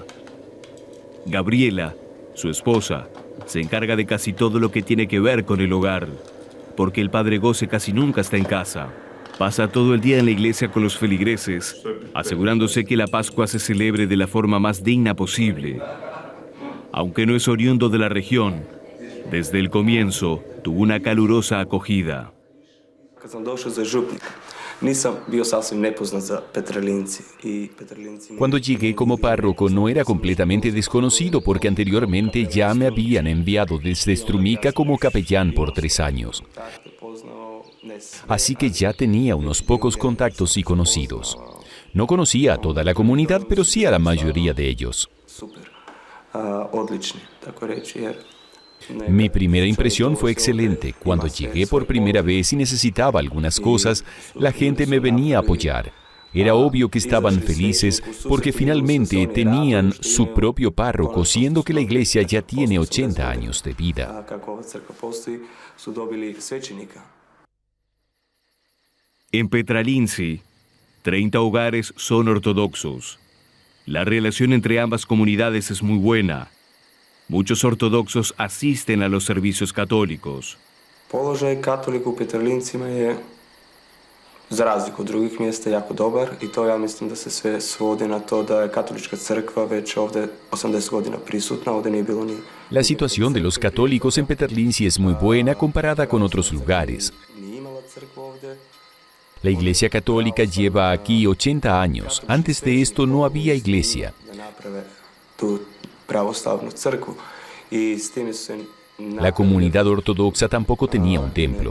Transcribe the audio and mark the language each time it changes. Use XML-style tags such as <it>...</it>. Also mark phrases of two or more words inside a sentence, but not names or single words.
<es>Gabriela, su esposa, se encarga de casi todo lo que tiene que ver con el hogar, porque el padre Gose casi nunca está en casa. Pasa todo el día en la iglesia con los feligreses, asegurándose que la Pascua se celebre de la forma más digna posible. Aunque no es oriundo de la región, desde el comienzo tuvo una calurosa acogida.</es> <hr>Kad sam došao za župnika, nisam bio sasvim nepoznat za Petralinci i Petralinci.</hr> <es>Cuando llegué como párroco no era completamente desconocido porque anteriormente ya me habían enviado desde Strumica como capellán por 3 años. Así que ya tenía unos pocos contactos y conocidos. No conocía a toda la comunidad, pero sí a la mayoría de ellos.</es> <hr>Super. odlični, tako reći, jer</hr> <es>Mi primera impresión fue excelente. Cuando llegué por primera vez y necesitaba algunas cosas, la gente me venía a apoyar. Era obvio que estaban felices porque finalmente tenían su propio párroco, siendo que la iglesia ya tiene 80 años de vida. En Petralinci, 30 hogares son ortodoxos. La relación entre ambas comunidades es muy buena. Muchos ortodoxos asisten a los servicios católicos.</es> <hr>Položaj katolika u Petralincima je, za razliku od drugih mjesta, jako dobar i to ja mislim da se sve svodi na to da je katolička crkva već ovdje 80 godina prisutna, ovdje nije bilo ni...</hr> <es>La situación de los católicos en Petralinci es muy buena comparada con otros lugares. La Iglesia Católica lleva aquí 80 años. Antes de esto no había iglesia. La comunidad ortodoxa tampoco tenía un templo.</es>